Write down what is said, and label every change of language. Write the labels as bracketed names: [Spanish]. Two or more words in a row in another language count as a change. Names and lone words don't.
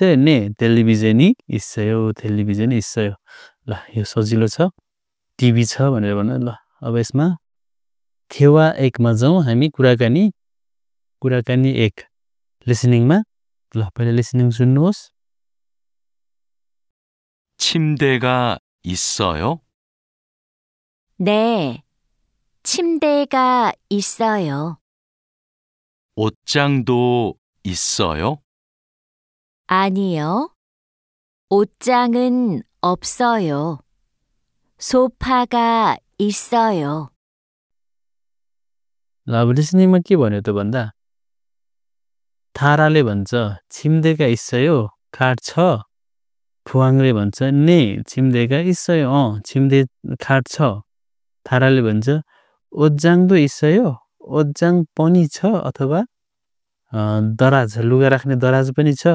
[Nepali] इस्सयो ल यो सजिलो छ टिभी छ भनेर भन्नु ल अब यसमा थेवा एकमा जाउँ हामी कुराकानी एक लिसनिङमा ल पहिला लिसनिङ सुन्नुहोस् [Korean] 침대가 있어요? 네, 침대가 있어요. 옷장도 있어요? 아니요, 옷장은 없어요. 소파가 있어요. [Nepali] ल अब लिसनिङमा के भन्यो त भन्दा थाराले भन्छ [Korean] 침대가 있어요 [Nepali] खाट छ फुवाङले भन्छ [Korean] 네 침대가 있어요 [Nepali] छिम्दे खाट छ थाराले भन्छ [Korean] 옷장도 있어요 [Nepali] ओज्जाङ पनि छ अथवा दराज लुगा राख्ने दराज पनि छ